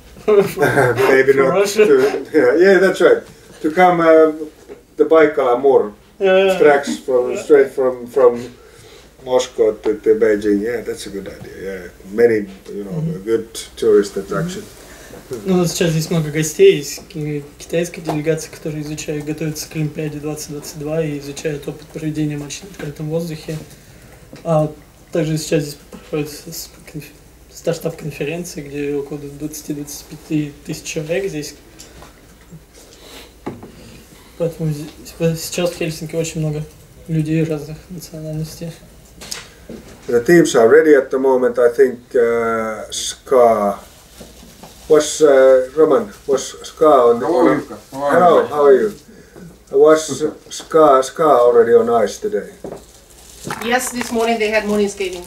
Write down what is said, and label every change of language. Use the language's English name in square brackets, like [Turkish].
[English] Maybe not. Russia. Yeah, that's right. To come the Baikal-Amur tracks straight from Moscow to Beijing. Yeah, that's a good idea. Yeah, many a good tourist attraction. [Russian] Ну, сейчас здесь много гостей из китайской делегации, которые готовятся к Олимпиаде 2022 и изучают опыт проведения матчей на открытом воздухе. Также сейчас здесь проходит стартап-конференция, где около 20-25 тысяч человек здесь. Поэтому сейчас в Хельсинки очень много людей разных национальностей. [English] The teams are ready at the moment. I think Ska was Roman was Ska on the. Hello, how are you? Was Ska already on ice today? Yes, this morning they had morning skating.